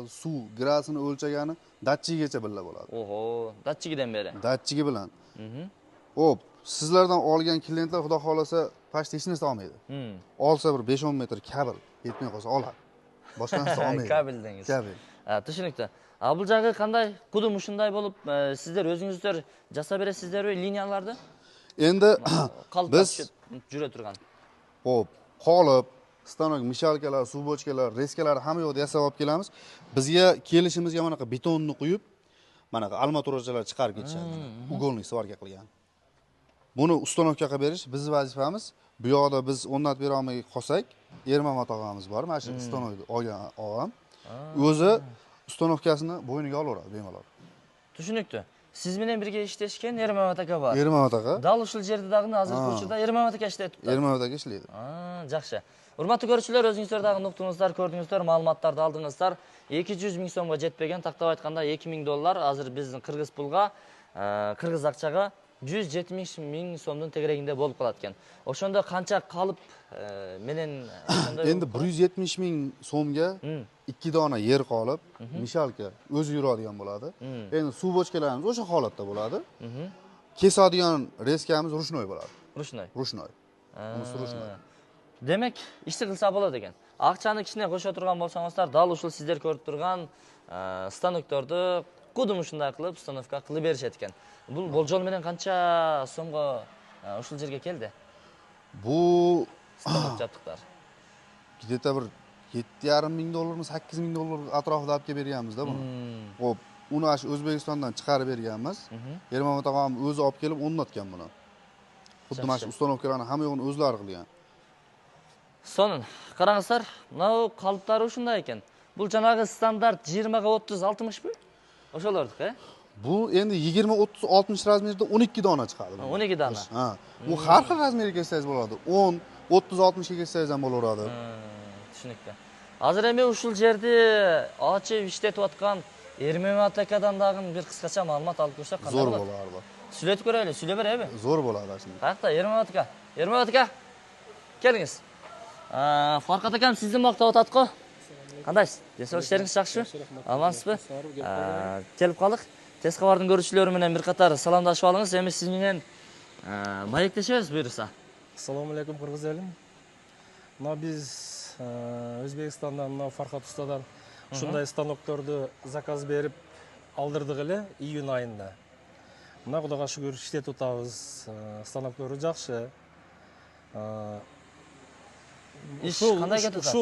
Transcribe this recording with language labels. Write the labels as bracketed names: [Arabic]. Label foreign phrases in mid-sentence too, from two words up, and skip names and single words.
[Uzbek] Suv gradusini o'lchagani datchigigacha birga bo'ladi. Oho, datchigidan beri. Datchigi bilan. Hop, sizlardan olgan klientlar xudo xolasa past hech narsa olmaydi. Olsa bir 5-10 metr kabel yetmay qolsa oladi. Boshqa narsa olmaydi. Kabeldangiz. Kabel. Tushunibdi. [Kyrgyz] Бул жагы кандай? Кудум ушундай болуп, сиздер өзүңүздөр жасап бересиздерби линияларды? [Uzbek] Endi biz [Kyrgyz] жүрө турган. [Uzbek] Hop, qolip, stanok, mishalkalar, suv bochkalar, reskalar hamma yoqda yasab olib kelamiz. Bizga kelishimizga mana betonni quyib, mana armaturachilar chiqarib ketishadi. Ugolnik svarka qilgan. Buni ustanovkaga berish bizning vazifamiz. Bu yoqda biz o'rnatib bera olmay qolsak, Ermamat og'amiz bor, mana shu stanokni olgan og'am. O'zi ustanovkasini bo'yniga olaveradi bemalol. Tushunibdi. Siz [Kyrgyz] менен бирге иштешкен Ermamat aka бар. Ermamat aka. Дал ушул жерде дагы азыркы учурда Ermamat aka иштеп турат. Ermamat aka иштейт. Жакшы. Урматтуу көрүүчүлөр, өзүңүздөр дагы уктуңуздар, көрдүңүздөр, маалыматтарды алдыңыздар. 200 миң сомго жетпеген, тактап айтканда 2000 доллар азыр биздин кыргыз пулга, кыргыз акчага 170 миң сомдун тегерегинде болуп калат экен. Ошондо канча калып менен ошондой [Uzbek] Endi 170 ming so'mga 2 dona yer qolib, mishalka o'zi yuradigan bo'ladi. Endi suv bochkalarimiz o'sha holatda bo'ladi. Kesadigan reskamiz rushnoy bo'ladi. [Russian] Ручной. [Uzbek] Rushnoy. Bunisi rushnoy. [Kyrgyz] Демек, ишти кылса болот экен. Акчаны кичине кошо турган болсоңуздар, дал ушул сиздер көрүп турган станокторду кудум ушундай кылып установка кылып беришет экен. Бул болжол менен канча сомго ушул жерге келди? [Uzbek] Bu [Kyrgyz] Станок жабдыктар. [Uzbek] где-то bir 7,5 ming dollarmi, 8 ming dollar atrofida olib kelib berganmiz-da buni. Xo'p, uni ash O'zbekistondan chiqarib berganmiz. Ermon tog'am o'zi olib kelib o'rnatgan buni. Xuddi mana shu ustanovkalarni hamma yo'g'ini o'zlari qilgan. [Kyrgyz] Сонун, караңыздар, мынау калыптары ушундай экен. Бул жанагы стандарт 20га 30, 60бы? Ошолордук, [Uzbek] Bu endi 20, 30, 60 razmerda 12 dona chiqadi. 12 dona. Ha. Bu har xil razmerga kelsangiz bo'ladi. 10, 30, 60 ga kelsangiz ham bo'laveradi. [Kyrgyz] Түшүнүктүү. Азыр эми ушул жерди ачып иштетип аткан Эрмемат акадан дагы бир кыскача маалымат алып көрсөк кандай [Uzbek] Zo'r [Kyrgyz] болот? [Uzbek] bo'lardi. [Kyrgyz] Сүйлөтүп көрөлү, сүйлөп береби? [Uzbek] Zo'r bo'ladi shunda. [Kyrgyz] Каякта Эрмемат ака? Эрмемат ака. Келиңиз. Фаркат акам сизди мактап атат го. Кандайсыз? Десек иштериңиз жакшыбы? Амансызбы? Келип калдык. Тез кабардын көрүүчүлөрү менен бир катар саламдашып алыңыз. Эми сиз менен маектешебиз буюрса. [Uzbek] Assalomu alaykum Qirg'iz elim. [Kyrgyz] Мына биз Өзбекстандан мына Фархат устадан ушундай станокторду заказ берип алдырдык эле июнь айында. Мына Кудайга шүгүр иштетип атабыз. Станоктору жакшы. Иш кандай кетип атат?